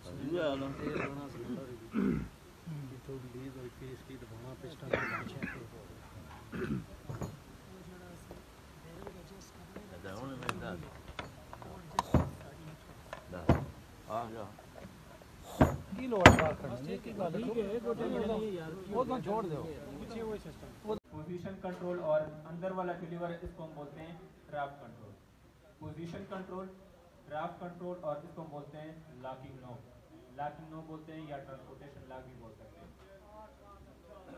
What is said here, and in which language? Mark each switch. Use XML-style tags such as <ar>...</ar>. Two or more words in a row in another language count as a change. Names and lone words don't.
<pa>Ya no. Da onu ben da. Da. Ah ya. की लोड बात करनी की गल वो तो छोड़ दो</pa> <en>position control</en> <hi>और अंदर वाला डिलीवर इसको हम बोलते हैं</hi> <en>draft control. position control, draft control</en> <hi>और इसको हम बोलते हैं</hi> <en>locking knob</en> <hi>बोलते हैं या</hi> <en>transportation lock</en> <hi>भी बोल सकते हैं।</hi>